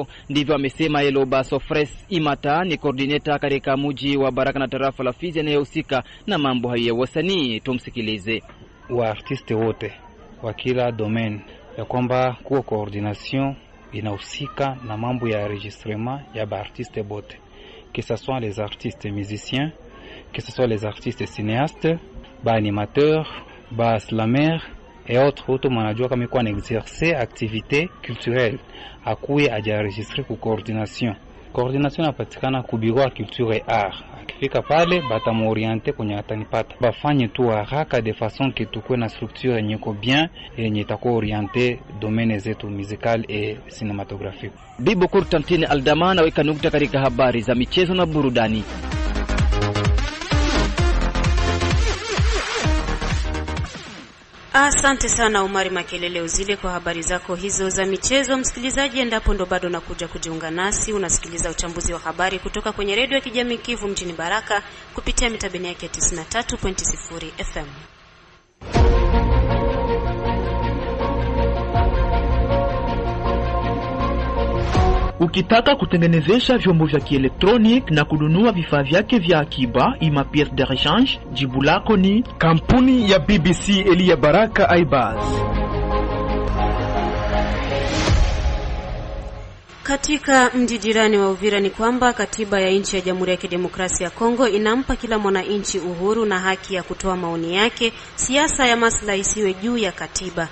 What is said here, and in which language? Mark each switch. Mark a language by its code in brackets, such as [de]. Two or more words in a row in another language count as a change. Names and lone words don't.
[sw] Ndivyo amesema Eloba Sofres Imata, ni coordinator katika mji wa Baraka na tarafa la Fizi anayehusika na mambo hayo ya wasanii. Tumsikilize. Wa artiste wote wa kila domaine ya kwamba kuwa coordination inahusika na mambo ya enregistrement ya ba artiste bote, [fr] que ce soit les artistes musiciens, que ce soit les artistes cinéastes, ba animateurs, ba slammer et autres. [sw] Auto manajua kama kwa [fr] exercer activité culturelle [sw] akuye ajienregistrer ku coordination. Coordination inapatikana ku bureau ya [fr] culture et art. [sw] Akifika pale batamuorienter kwenye atanipata, bafanye tu haraka [fr] de façon que [sw] tukue na structure yenye ko bien yenye itakuwa orienter domaine zetu [fr] musical et cinématographique. [sw] Bibo Kurtantine Aldama weka nukta katika habari za michezo na burudani. Asante sana Umari Makelele Uzile kwa habari zako hizo za michezo. Msikilizaji, endapo ndo bado nakuja kujiunga nasi, unasikiliza uchambuzi wa habari kutoka kwenye redio ya kijamii Kivu mjini Baraka kupitia mitabeni yake 93.0 FM. Ukitaka kutengenezesha vyombo vya kielektronik na kununua vifaa vyake vya akiba ima [fr] pièce de rechange, [sw] jibu lako ni kampuni ya BBC Elia Baraka Aibaz. Katika mji jirani wa Uvira ni kwamba katiba ya nchi ya Jamhuri ya Kidemokrasia ya Kongo inampa kila mwananchi uhuru na haki ya kutoa maoni yake, siasa ya maslahi isiwe juu ya katiba.